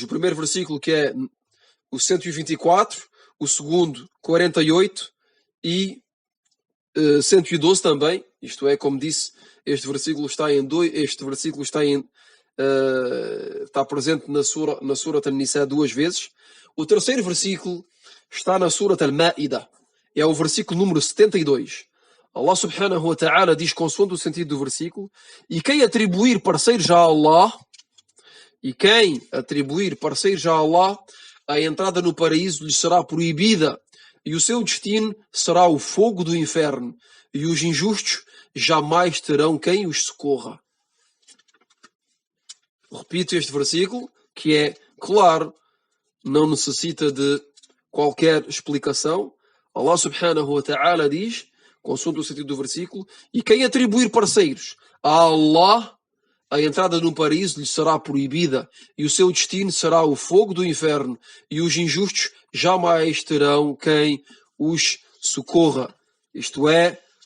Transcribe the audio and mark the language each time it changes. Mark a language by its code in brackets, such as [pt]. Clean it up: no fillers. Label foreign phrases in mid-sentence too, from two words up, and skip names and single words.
[pt] O primeiro versículo, que é o 124, o segundo 48 e 112 também. Isto é, como disse, este versículo está presente na Surat An-Nisa duas vezes. O terceiro versículo está na Surat Al-Ma'idah. É o versículo número 72. [ar] الله سبحانه وتعالى [pt] diz, consoante o sentido do versículo, e quem atribuir parceiros a Allah, a entrada no paraíso lhe será proibida, e o seu destino será o fogo do inferno, e os injustos jamais terão quem os socorra. Repito este versículo, que é claro, não necessita de qualquer explicação. [ar] الله سبحانه وتعالى [pt] diz, consoante o sentido do versículo, e quem atribuir parceiros a Allah, a entrada no paraíso lhe será proibida, e o seu destino será o fogo do inferno, e os injustos jamais terão quem os socorra. Isto é,